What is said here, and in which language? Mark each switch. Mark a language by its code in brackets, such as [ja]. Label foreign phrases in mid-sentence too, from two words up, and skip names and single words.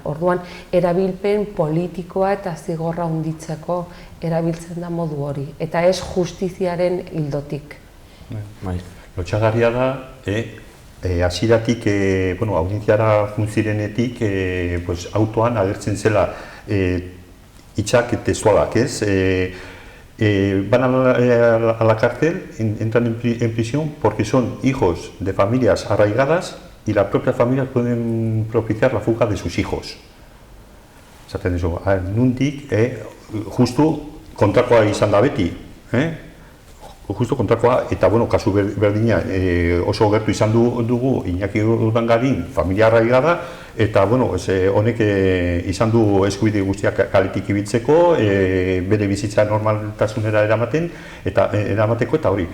[eu] Orduan, erabilpen politikoa eta zigorra handitzeko erabiltzen da modu hori, eta ez justiziaren ildotik. Lotxagarria da, hasieratik, audientziara juntzirenetik, autoan agertzen zela hitzak testualak, ez? [es] Van a la cárcel, entran en prisión porque son hijos de familias arraigadas y las propias familias pueden propiciar la fuga de sus hijos. [eu] Zaten duzu, nundik, justu kontrakoa izan da beti, justu kontrakoa, eta kasu berdina oso gertu izan dugu Iñaki Urdangarin [es] familia arraigada, [eu] eta honek izan du eskubide guztiak kaletik ibiltzeko, bere bizitza normaltasunera eramateko eta hori.